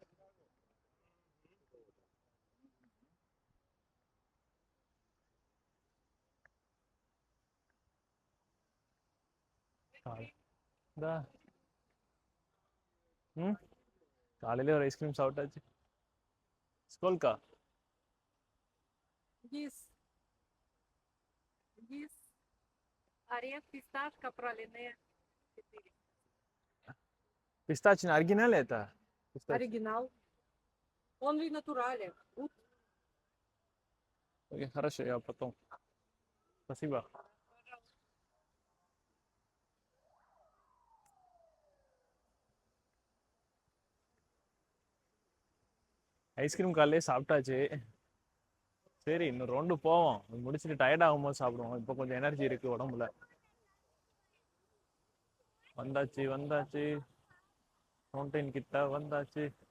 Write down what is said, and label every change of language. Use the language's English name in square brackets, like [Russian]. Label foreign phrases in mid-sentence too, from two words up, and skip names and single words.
[Tamil] இந்தா காலையிலே ஒரு ஐஸ்கிரீம் சாப்பிட்டாச்சு. ஸ்கூல்கா [Russian] Есть, есть орех, фисташка, пралине. 4. Пистачный оригинал это? Оригинал. Он в натурале. Окей, хорошо, я потом. Спасибо. [Tamil] ஐஸ்கிரீம் காலையிலே சாப்பிட்டாச்சு. சரி இன்னும் ரவுண்டு போவோம், முடிச்சுட்டு டயர்ட் ஆகும்போது சாப்பிடுவோம். இப்போ கொஞ்சம் எனர்ஜி இருக்கு உடம்புல. வந்தாச்சு வந்தாச்சு, ஃபவுண்டைன் கிட்ட வந்தாச்சு.